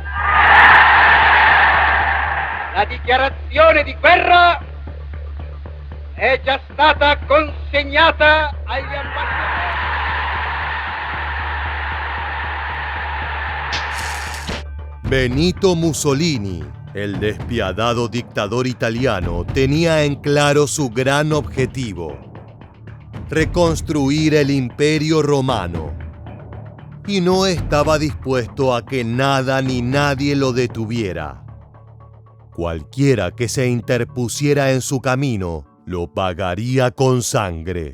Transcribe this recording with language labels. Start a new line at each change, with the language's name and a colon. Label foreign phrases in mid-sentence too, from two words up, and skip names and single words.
Italian: La dichiarazione di guerra è già stata consegnata agli ambasciatori.
Spanish: Benito Mussolini, el despiadado dictador italiano, tenía en claro su gran objetivo: reconstruir el Imperio Romano. Y no estaba dispuesto a que nada ni nadie lo detuviera. Cualquiera que se interpusiera en su camino, lo pagaría con sangre.